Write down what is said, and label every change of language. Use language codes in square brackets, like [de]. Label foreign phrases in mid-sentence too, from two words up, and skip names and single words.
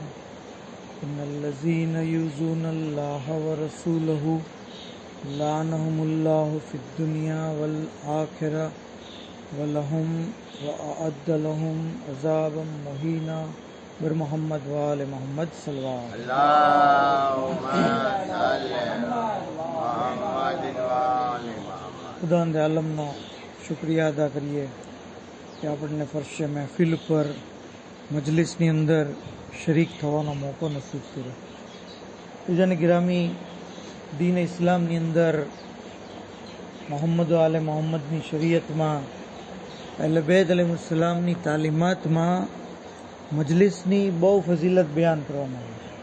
[ar] إن الذين يؤذون الله ورسوله لعنهم الله في الدنيا والآخرة ولهم وأعد لهم عذابا مهينا. [fa] بر محمد وآل محمد صلوات. [gu] خدا عالمનો શુક્રિયા અદા કરીએ કે આપણને ફરશે મહેફિલ પર મજલિસની અંદર શરીક થવાનો મોકો નસીબ કર્યો. બીજાને ગિરામી દીન ઇસ્લામની અંદર મોહમ્મદ આલે મોહમ્મદની શરીયતમાં અહલે બેત અલૈહિસ્સલામની તાલીમાતમાં મજલિસની બહુ ફઝીલત બયાન કરવામાં આવી છે.